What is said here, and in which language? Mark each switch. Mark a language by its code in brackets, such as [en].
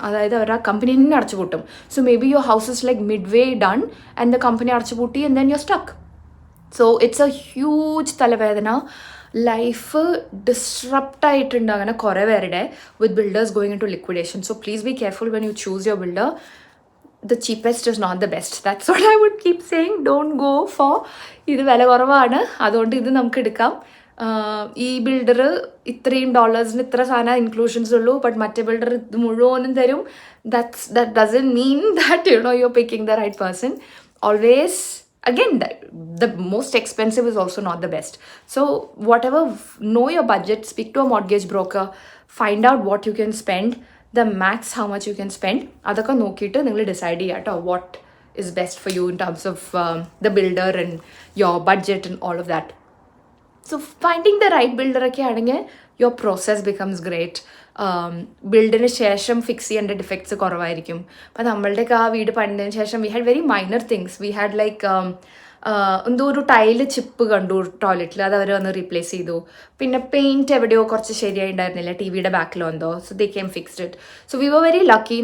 [ml] അതായത് അവർ ആ കമ്പനി തന്നെ അടച്ചു പൂട്ടും. [en] so maybe your house is like midway done and the company [ml] അടച്ചു പൂട്ടി [en] And then you stuck. So it's a huge [ml] തലവേദന. [en] life disrupt [ml] ആയിട്ടുണ്ട് അങ്ങനെ കുറേ പേരുടെ [en] With builders going into liquidation. So please be careful when you choose your builder. The cheapest is not the best. That's what I would keep saying. Don't go for [ml] ഇത് വില കുറവാണ് അതുകൊണ്ട് ഇത് നമുക്ക് എടുക്കാം. ഈ ബിൽഡർ ഇത്രയും $, ഇത്ര സാധനം ഇൻക്ലൂഷൻസ് ഉള്ളൂ, ബട്ട് മറ്റേ ബിൽഡർ ഇത് മുഴുവനും തരും. [en] that doesn't mean that you're picking the right person. Always, again, the most expensive is also not the best. So whatever, know your budget, speak to a mortgage broker, find out what you can spend, the max how much you can spend. [ml] അതൊക്കെ നോക്കിയിട്ട് നിങ്ങൾ decide ചെയ്യുക കേട്ടോ [en] what is best for you in terms of the builder and your budget and all of that. So finding the right builder [ml] ഒക്കെ ആണെങ്കിൽ [en] your process becomes great. [ml] ബിൽഡിന് ശേഷം fix ചെയ്യേണ്ട defects കുറവായിരിക്കും. അപ്പം നമ്മളുടെയൊക്കെ ആ വീട് പണിതതിന് ശേഷം [en] we had very minor things. We had like [ml] എന്തോ ഒരു ടൈല് ചിപ്പ് കണ്ടു ടോയ്ലറ്റിൽ, അത് അവർ വന്ന് റീപ്ലേസ് ചെയ്തു. പിന്നെ പെയിൻറ്റ് എവിടെയോ കുറച്ച് ശരിയായിട്ടുണ്ടായിരുന്നില്ല, ടി വിയുടെ ബാക്കിലോ എന്തോ, [en] So they came fixed it. So we were very lucky.